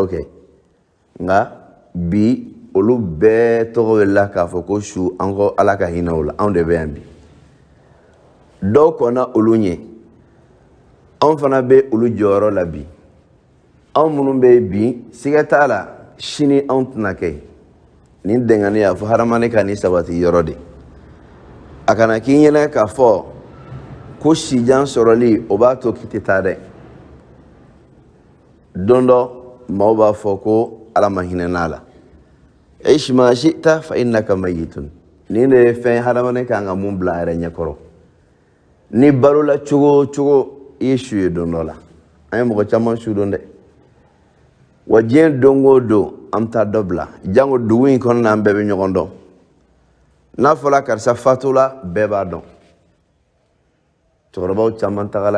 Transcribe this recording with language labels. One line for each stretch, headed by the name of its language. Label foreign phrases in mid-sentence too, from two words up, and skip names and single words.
Bambara: kɛ nka bi olu bɛɛ tɔgɔ bɛ la k'a fɔ ko su an ko Ala ka hinɛ o la anw de bɛ yan bi dɔw kɔnna olu ɲɛ anw fana bɛ olu jɔyɔrɔ la bi anw minnu bɛ yen bi siga t'a la sini anw tɛna kɛ nin dɛnganiya fo hadamaden ka nin sabati yɔrɔ de a kana k'i ɲɛna k'a fɔ ko sijan sɔrɔli o b'a to k'i tɛ taa dɛ don dɔ maaw b'a fɔ ko Ala ma hinɛ n'a la
Arabic: عش ما شئت فإنك ميت
Bambara: nin de ye fɛn hadamaden kan ka mun bila a yɛrɛ ɲɛkɔrɔ ni balola cogo i ye su ye don dɔ la an ye mɔgɔ caman su don dɛ wa diɲɛ don o don an bɛ taa dɔ bila jango dugu in kɔnɔna an bɛɛ bɛ ɲɔgɔn dɔn n'a fɔra karisa fatula bɛɛ b'a dɔn cɛkɔrɔbaw caman tagala